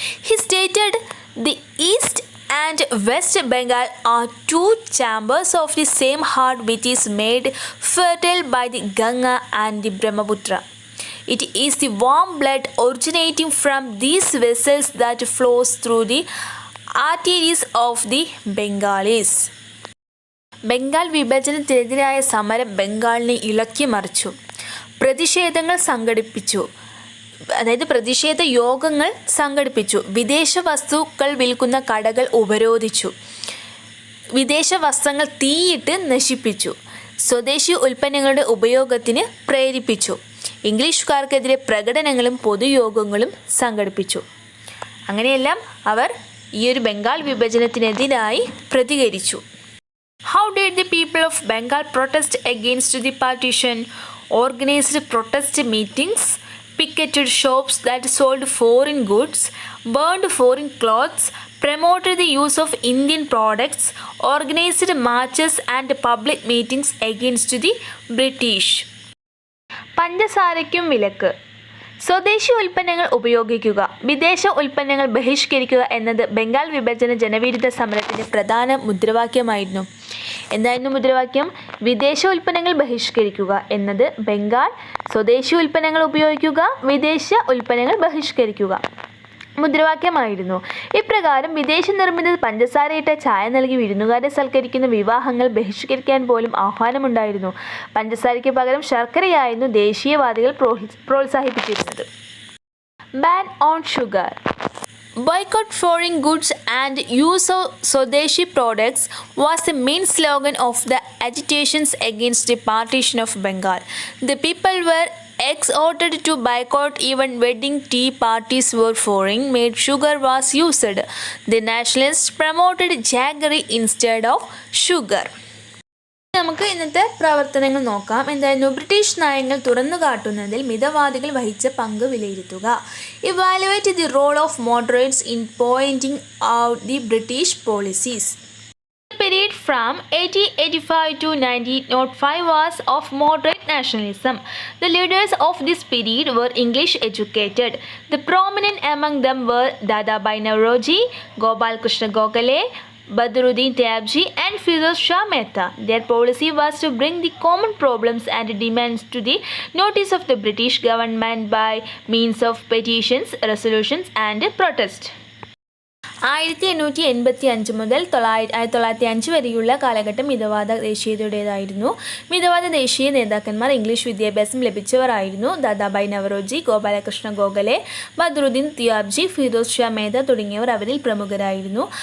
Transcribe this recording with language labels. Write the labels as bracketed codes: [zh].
[en] He stated, "The East and West Bengal are two chambers of the same heart which is made fertile by the Ganga and the Brahmaputra. It is the warm blood originating from these vessels that flows through the arteries of the Bengalis." [ml] Bengal വിഭജനത്തിനെതിരായ സമരം ബംഗാളിനെ ഇളക്കി മറിച്ചു. പ്രതിഷേധങ്ങൾ സംഘടിപ്പിച്ചു. പ്രതിഷേധ യോഗങ്ങൾ സംഘടിപ്പിച്ചു. വിദേശ വസ്തുക്കൾ വിൽക്കുന്ന കടകൾ ഉപരോധിച്ചു. വിദേശ വസ്ത്രങ്ങൾ തീയിട്ട് നശിപ്പിച്ചു. സ്വദേശി ഉൽപ്പന്നങ്ങളുടെ ഉപയോഗത്തിന് പ്രേരിപ്പിച്ചു. ഇംഗ്ലീഷുകാർക്കെതിരെ പ്രകടനങ്ങളും പൊതുയോഗങ്ങളും സംഘടിപ്പിച്ചു. അങ്ങനെയെല്ലാം അവർ ഈ ഒരു ബംഗാൾ വിഭജനത്തിനെതിരായി പ്രതികരിച്ചു. [en] How did the people of Bengal protest against the partition? Organized protest meetings, picketed shops that sold foreign goods, burned foreign clothes, promoted the use of Indian products, organized marches and public meetings against the British. [ml] പഞ്ചസാരയ്ക്കും വിലക്ക്. സ്വദേശി ഉൽപ്പന്നങ്ങൾ ഉപയോഗിക്കുക, വിദേശ ഉൽപ്പന്നങ്ങൾ ബഹിഷ്കരിക്കുക എന്നത് ബംഗാൾ വിഭജന ജനവിരുദ്ധ സമരത്തിൻ്റെ പ്രധാന മുദ്രാവാക്യമായിരുന്നു. എന്തായിരുന്നു മുദ്രാവാക്യം? വിദേശ ഉൽപ്പന്നങ്ങൾ ബഹിഷ്കരിക്കുക എന്നത് ബംഗാൾ സ്വദേശി ഉൽപ്പന്നങ്ങൾ ഉപയോഗിക്കുക, വിദേശ ഉൽപ്പന്നങ്ങൾ ബഹിഷ്കരിക്കുക. മുദ്രാവാക്യമായിരുന്നു. ഇപ്രകാരം വിദേശ നിർമ്മിത പഞ്ചസാരയിട്ട ചായ നൽകി വിരുന്നുകാരെ സൽക്കരിക്കുന്ന വിവാഹങ്ങൾ ബഹിഷ്കരിക്കാൻ പോലും ആഹ്വാനമുണ്ടായിരുന്നു. പഞ്ചസാരയ്ക്ക് പകരം ശർക്കരയായിരുന്നു ദേശീയവാദികൾ പ്രോത്സാഹിപ്പിച്ചിരുന്നത്. [en] Ban on sugar. Boycott foreign goods and use of Swadeshi products was the main slogan of the agitations against the partition of Bengal. The people were exhorted to boycott even wedding tea parties where foreign-made sugar was used. The nationalists promoted jaggery instead of sugar. [ml] നമുക്ക് ഇന്നത്തെ പ്രവർത്തനങ്ങൾ നോക്കാം. എന്തായിരുന്നു? British നയങ്ങൾ തുറന്നു കാട്ടുന്നതിൽ മിതവാദികൾ വഹിച്ച പങ്ക് വിലയിരുത്തുക. [en] Evaluate the role of moderates in pointing out the British policies. The period from 1885 to 1905 was of moderate nationalism. The leaders of this period were English educated. The prominent among them were Dadabhai Naoroji, Gopal Krishna Gokhale, Badruddin Tyabji and Firoz Shah Mehta. Their policy was to bring the common problems and demands to the notice of the British government by means of petitions, resolutions and protests. [ml] 1885 മുതൽ 1905 വരെയുള്ള കാലഘട്ടം മിതവാദ ദേശീയതയുടേതായിരുന്നു. മിതവാദ ദേശീയ നേതാക്കന്മാർ English വിദ്യാഭ്യാസം ലഭിച്ചവരായിരുന്നു. ദാദാഭായ് നവറോജി, ഗോപാലകൃഷ്ണ ഗോഖലെ, ബദ്രുദ്ദീൻ തിയാബ്ജി, ഫിറോസ് ഷാ മേത്ത തുടങ്ങിയവർ അവരിൽ പ്രമുഖരായിരുന്നു.